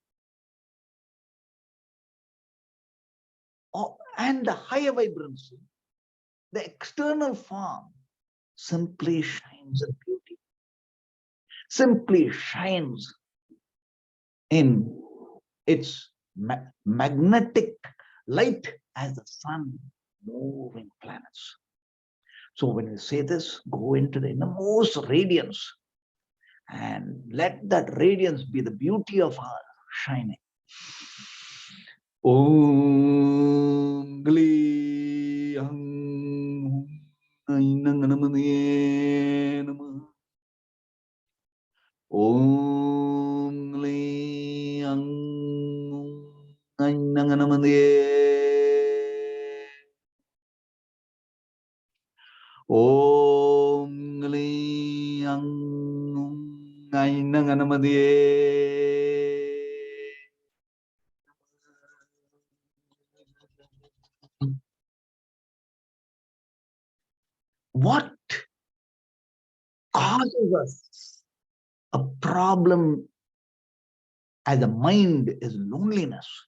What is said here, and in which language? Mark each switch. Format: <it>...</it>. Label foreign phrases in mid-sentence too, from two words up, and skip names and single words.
<en>and the higher vibrancy, the external form simply shines in beauty, simply shines in its magnetic light as the sun moving planets. So when we say this, go into the innermost radiance and let that radiance be the beauty of our shining.</en> <sa>Om Gli Ang Ainanganamane Namah Om Gli Ang Ainanganamane Om Gli Ang Ainanganamane</sa> <en>What causes us a problem as a mind is loneliness.</en>